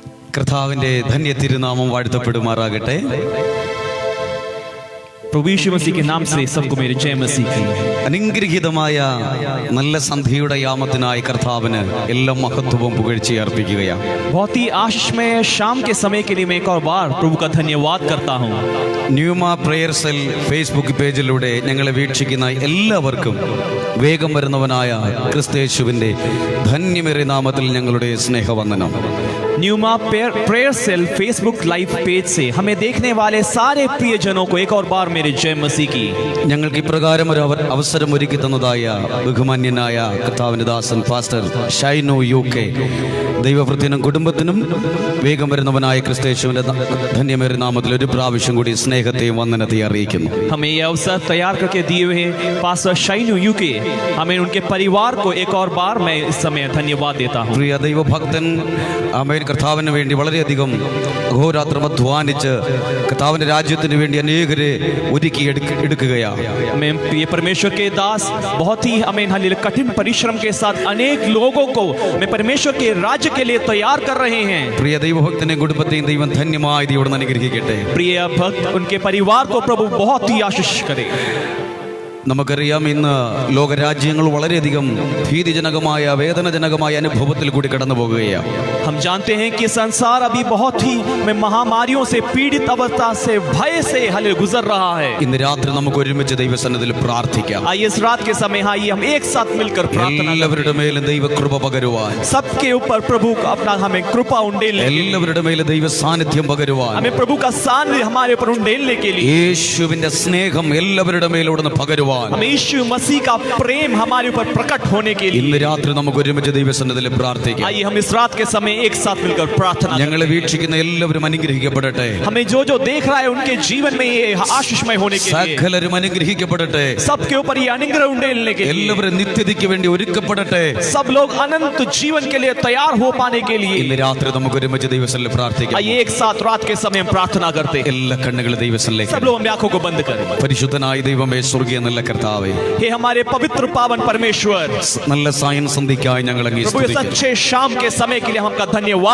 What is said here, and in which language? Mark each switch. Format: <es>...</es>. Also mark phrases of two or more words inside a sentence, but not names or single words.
<ml>കർത്താവിന്റെ ധന്യ തിരുനാമം വാഴ്ത്തപ്പെടുമാറാകട്ടെ.</ml> <hi>प्रभु यीशु मसीह के नाम से सबको मेरे जय मसीह की।</hi> <ml>അനുഗ്രഹീതമായ നല്ല സന്ധ്യയുടെ യാമത്തിനായി കർത്താവിന് എല്ലാ മഹത്വവും പുകഴ്ചയും അർപ്പിക്കുകയാണ്.</ml> <hi>बहुत ही आशीषमय शाम के समय के लिए मैं एक और बार प्रभु का धन्यवाद करता हूँ.</hi> <ml>ന്യൂമ പ്രേയർ സെൽ ഫേസ്ബുക്ക് പേജിലൂടെ ഞങ്ങളെ വീക്ഷിക്കുന്ന എല്ലാവർക്കും വേഗം വരുന്നവനായ ക്രിസ്തയേശുവിന്റെ ധന്യമേറിയ നാമത്തിൽ ഞങ്ങളുടെ സ്നേഹവന്ദനം.</ml> <hi>न्यूमा प्रेयर सेल फेसबुक</hi> <en>live page</en> <hi>से हमें देखने वाले सारे प्रियजनों को एक और बार मेरे जय मसीह की.</hi> <ml>ഞങ്ങൾക്ക് ഇപ്രകാരം ഒരു അവസരം ഒരുക്കി തന്നതായ ബഹുമാന്യനായ കർത്താവിന്റെ ദാസൻ പാസ്റ്റർ ഷൈനു UK ദൈവവൃത്തിനും കുടുംബത്തിനും വേഗം വരുന്നവനായ ക്രിസ്തയേശുവിന്റെ ധന്യമേറിയ നാമത്തിൽ ഒരു പ്രാവശ്യം കൂടി സ്നേഹത്തെയും വന്ദനത്തെയും അറിയിക്കുന്നു.</ml> <hi>हमें ये अवसर तैयार करके दिए हुए पास्टर शाइनू UK, हमें उनके परिवार को एक और बार मैं इस समय धन्यवाद देता हूँ.</hi> <ml>പ്രിയ ദൈവഭക്തൻ ആമേൻ കർത്താവിന് വേണ്ടി വളരെയധികം അഹോരാത്രം അധ്വാനിച്ച് കർത്താവിന്റെ രാജ്യത്തിന് വേണ്ടി അനേകരെ ഒരുക്കി എടുക്കുകയാണ്.</ml> <hi>मैं ये परमेश्वर के दास बहुत ही हमें कठिन परिश्रम के साथ अनेक लोगों को मैं परमेश्वर के राज्य के लिए तैयार कर रहे हैं.</hi> <ml>പ്രിയ ദൈവഭക്തനെ കുടുംബത്തെയും ദൈവം ധന്യമായി ദൈവം അനുഗ്രഹിക്കട്ടെ.</ml> <hi>प्रिय भक्त उनके परिवार को प्रभु बहुत ही आशीष करे.</hi> <ml>നമുക്കറിയാം ഇന്ന് ലോകരാജ്യങ്ങൾ വളരെയധികം ഭീതിജനകമായ വേദനജനകമായ അനുഭവത്തിൽ കൂടി കടന്നു പോകുകയാണ്.</ml> <hi>हम जानते हैं कि संसार अभी बहुत ही महामारियों से पीड़ित अवस्था से भय से गुजर रहा है.</hi> <ml>ഇന്ന് രാത്രി നമുക്ക് ഒരുമിച്ച് ദൈവസന്നിധിയിൽ പ്രാർത്ഥിക്കാം.</ml> <hi>आइए इस रात के समय आइए हम एक साथ मिलकर प्रार्थना</hi> <ml>എല്ലാവരുടെ മേലും ദൈവകൃപ പകരുവാൻ,</ml> <hi>सबके ऊपर प्रभु अपना हमें कृपा उंडेलने,</hi> <ml>എല്ലാവരുടെ മേലും ദൈവ സാന്നിധ്യം പകരുവാൻ,</ml> <hi>हमें प्रभु का सानिध्य हमारे ऊपर उंडेलने के लिए,</hi> <ml>യേശുവിന്റെ സ്നേഹം എല്ലാവരുടെ മേലോടുന്ന് പകരുവാൻ,</ml> <hi>हमें यीशु मसीह का प्रेम हमारे ऊपर प्रकट होने के लिए</hi> <ml>ഇന്ന് രാത്രി നമുക്ക് ഒരുമിച്ച് ദൈവസന്നിധിയിൽ പ്രാർത്ഥിക്കാം.</ml> <hi>आइए हम इस रात के समय एक साथ मिलकर प्रार्थना.</hi> <ml>ഞങ്ങളെ വീക്ഷിക്കുന്ന എല്ലാവരും അനുഗ്രഹിക്കപ്പെടട്ടെ.</ml> <hi>हमें जो जो देख रहा है उनके जीवन में ये आशीषमय होने के लिए</hi> <ml>സകലരും അനുഗ്രഹിക്കപ്പെടട്ടെ.</ml> <hi>सबके ऊपर ये अनुग्रह उंडेलने के लिए</hi> <ml>എല്ലാവരും നിത്യതയ്ക്ക് വേണ്ടി ഒരുക്കപ്പെടട്ടെ.</ml> <hi>सब लोग अनंत जीवन के लिए तैयार हो पाने के लिए</hi> <ml>ഇന്ന് രാത്രി നമുക്ക് ഒരുമിച്ച് ദൈവസന്നിധിയിൽ പ്രാർത്ഥിക്കാം.</ml> <hi>आइए एक साथ रात के समय प्रार्थना करते हैं.</hi> <ml>എല്ലാ കണ്ണുകളും ദൈവസന്നിധിയിലേക്ക്.</ml> <hi>सब लोग अपनी आंखों को बंद करें.</hi> <ml>പരിശുദ്ധനായ ദൈവമേ, സ്വർഗീയ നല്ല കർത്താവേ,</ml> <hi>हे हमारे पवित्र पावन परमेश्वर,</hi> <ml>നല്ല സായം സന്ധിക്കായി ഞങ്ങൾ അങ്ങേ</ml> <hi>प्रभु इस</hi> <ml>സ്തുതിക്കുന്നു.</ml> <hi>अच्छे शाम के समय के लिए हम आपका धन्यवाद</hi>